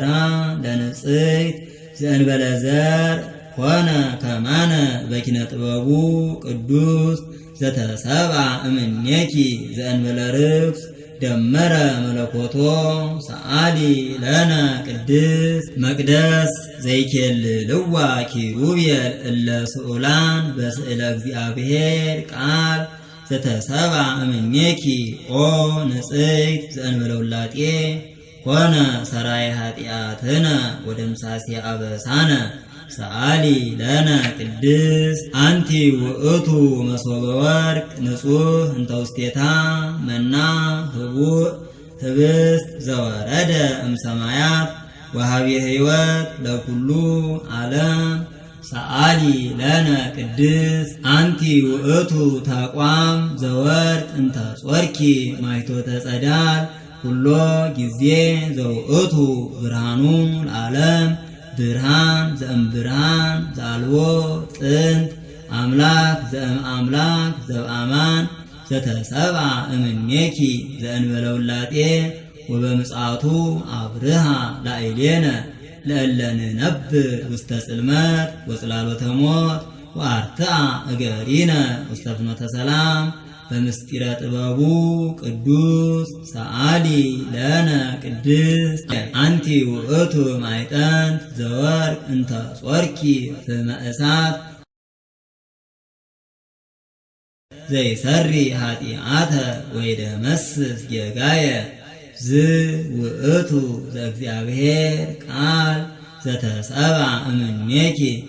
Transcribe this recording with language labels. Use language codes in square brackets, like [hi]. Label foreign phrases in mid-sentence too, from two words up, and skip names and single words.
[gez] ለንጽሕት ዘእንበለ ዘር ኮነ ከማነ በኪነ ጥበቡ ቅዱስ ዘተሰብአ እምኔኪ ዘእንበለ ርክስ ደመረ መለኮቶ ሰአሊ ለነ ቅድስት መቅደስ ዘይኬልልዋ ኪሩቤል እለ ስዑላን በስእለ እግዚአብሔር ቃል ዘተሰብአ እምኔኪ ኦ ንጽሕት ዘእንበለ ውላጤ ኮነ ሰራይ ኃጢአትነ ወደምሳሴ አበሳነ ሰአሊ ለነ ቅድስት አንቲ ውእቱ መሶበ ወርቅ ንጹሕ እንተ ውስቴታ መና ህቡእ ህብስት ዘወረደ እምሰማያት ወሃቤ ሕይወት ለኩሉ ዓለም ሰአሊ ለነ ቅድስት አንቲ ውእቱ ተቋም ዘወርቅ እንተ ጾርኪ ማይቶተ ጸዳል ኩሎ ጊዜ ዘውእቱ ብርሃኑ ለዓለም ብርሃን ዘእምብርሃን ዘአልቦ ጥንት አምላክ ዘእምአምላክ ዘበአማን ዘተሰብአ እምኔኪ ዘእንበለ ውላጤ ወበምጽአቱ አብርሃ ላዕሌነ ለእለ ንነብር ውስተ ጽልመት ወጽላሎተ ሞት ወአርትዓ እገሪነ ውስተ ፍኖተ ሰላም በምስጢረ ጥበቡ ቅዱስ ሰአሊ ለነ ቅድስት አንቲ ውእቱ ማዕጠንት ዘወርቅ እንተ ጾርኪ ፍመ እሳት ዘይሰሪ ኃጢአተ ወይደመስስ ጌጋየ ዝውእቱ ዘእግዚአብሔር ቃል ዘተሰብአ እምኔኪ